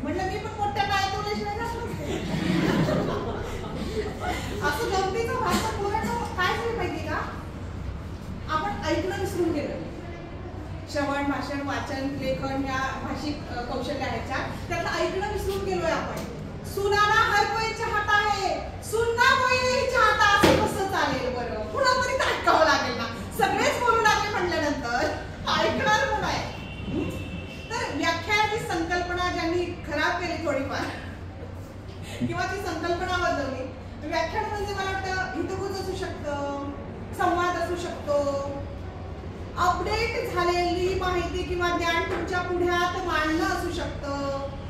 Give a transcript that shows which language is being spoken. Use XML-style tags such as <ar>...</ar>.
<mr>म्हणलं मी पण पोट्ट्यांना ऐकवल्याशिवाय जात नसते. असं गमतीचं भाषण बोलणं काय झालं माहिती का, आपण ऐकणं विसरून गेलो. श्रवण, भाषण, वाचन, लेखन या भाषिक कौशल्य आहेत त्यातलं ऐकणं विसरून गेलोय आपण.</mr> <hi>सुनाना हर कोई चाहता है, सुनना कोई नहीं चाहता,</hi> <mr>असं कसं चालेल बरं? कुणातरी ऐकावं लागेल ना. सगळेच बोलू लागले म्हटल्यानंतर ऐकणार कोण आहे? तर व्याख्यानाची संकल्पना ज्यांनी खराब केली थोडीफार किंवा ती संकल्पना बदलली. व्याख्यान म्हणजे मला वाटतं हितगुज असू शकतं, संवाद असू शकतो, अपडेट झालेली माहिती किंवा ज्ञान तुमच्या पुढ्यात मांडणं असू शकतं.</mr>